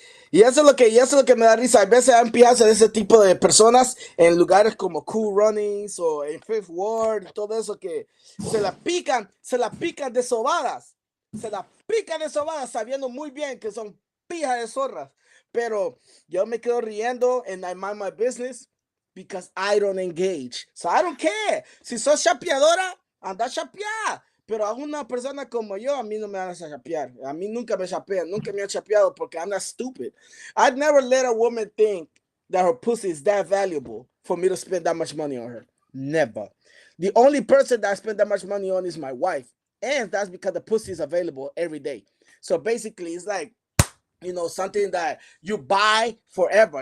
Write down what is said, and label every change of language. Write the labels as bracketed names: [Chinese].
[Spanish] y eso es lo que me da risa. A veces han pillado de ese tipo de personas en lugares como Cool Runnings o en Fifth Ward y todo eso que se la pican de sobadas. Se la pican de sobadas sabiendo muy bien que son pijas de zorras. Pero yo me quedo riendo [English] and I mind my business because I don't engage. So I don't care. [Spanish] Si sos chapeadora, anda a chapear. Pero a una persona como yo, a mí no me van a chapear. A mí nunca me chapean. Nunca me han chapeado porque [English] I'm not stupid. I'd never let a woman think that her pussy is that valuable for me to spend that much money on her. Never. The only person that I spend that much money on is my wife. And that's because the pussy is available every day. So basically, it's like, something that you buy forever.